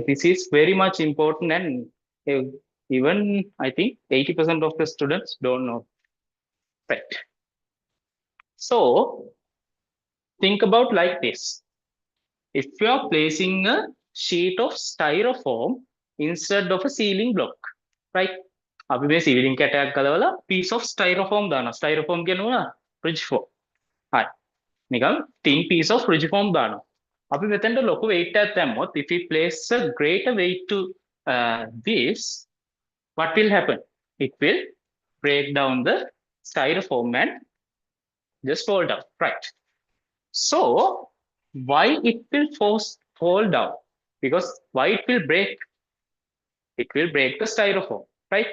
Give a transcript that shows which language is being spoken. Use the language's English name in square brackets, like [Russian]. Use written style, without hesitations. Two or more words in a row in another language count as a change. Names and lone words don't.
[English] This is very much important, and even I think 80% of the students don't know. Right. So think about like this. If you are placing a sheet of styrofoam instead of a ceiling block, right? [Sinhala] අපි මේ ceiling කැටයක් ගලවලා [English] piece of styrofoam [Sinhala] දානවා. Styrofoam කියනවා [English] ridge foam. [Sinhala] හරි. නිකන් [English] thin piece of ridge foam [Sinhala] දානවා. අපි මෙතෙන්ට ලොකු weight එකක් දැම්මොත්, [English] if we place a greater weight to this, what will happen? It will break down the styrofoam and just fall down, right? So why it will fall down? Because why it will break? It will break the styrofoam, right?